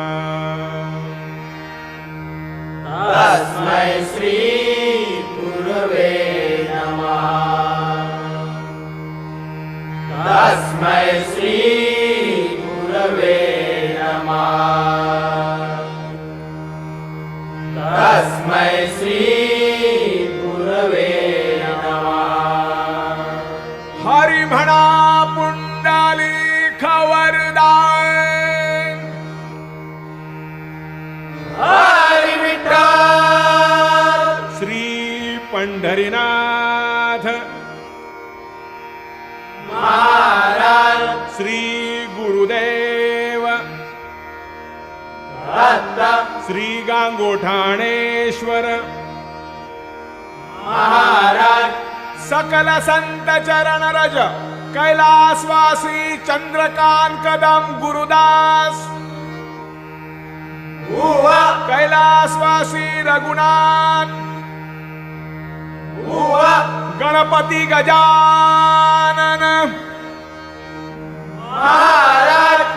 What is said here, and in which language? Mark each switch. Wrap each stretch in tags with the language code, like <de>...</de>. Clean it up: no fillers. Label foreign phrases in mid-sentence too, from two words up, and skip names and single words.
<sa>तस्मै श्री गुरवे नमः तस्मै श्री गुरवे नमः तस्मै श्री गुरवे नमः</sa> <mr>हरि म्हणा पुंडलिक वरदान हरी विठ्ठल श्री पंढरीनाथ महाराज श्री गुरुदेव दत्त श्री गांगोठाणेश्वर महाराज सकल संत चरण रज कैलासवासी चंद्रकांत कदम गुरुदास बुवा कैलासवासी रघुनाथ बुवा गणपती गजानन महाराज</mr>